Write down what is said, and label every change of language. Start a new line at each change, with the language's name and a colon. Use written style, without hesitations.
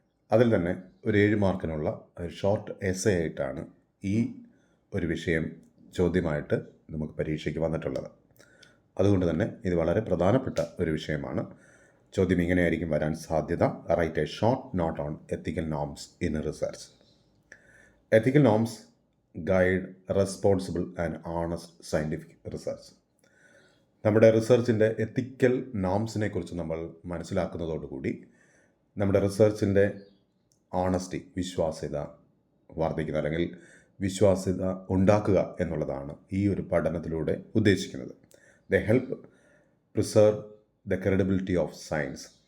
Malayalam: അതിൽ തന്നെ ഒരു 7 മാർക്കിനുള്ള ഒരു ഷോർട്ട് എസ്സേ ആയിട്ടാണ് ഈ ഒരു വിഷയം ചോദ്യമായിട്ട് നമുക്ക് പരീക്ഷയ്ക്ക് വന്നിട്ടുള്ളത്. അതുകൊണ്ട് തന്നെ ഇത് വളരെ പ്രധാനപ്പെട്ട ഒരു വിഷയമാണ്. ചോദ്യം ഇങ്ങനെയായിരിക്കും വരാൻ സാധ്യത:
English: Write a short note on ethical norms in research. Ethical norms guide responsible and honest scientific research.
Malayalam: നമ്മുടെ റിസർച്ചിൻ്റെ എത്തിക്കൽ നോംസിനെ കുറിച്ച് നമ്മൾ മനസ്സിലാക്കുന്നതോടുകൂടി നമ്മുടെ റിസർച്ചിൻ്റെ ഓണസ്റ്റി, വിശ്വാസ്യത വർദ്ധിക്കുന്ന അല്ലെങ്കിൽ വിശ്വാസ്യത ഉണ്ടാക്കുക എന്നുള്ളതാണ് ഈ ഒരു പഠനത്തിലൂടെ ഉദ്ദേശിക്കുന്നത്.
English: The help preserve the credibility of science.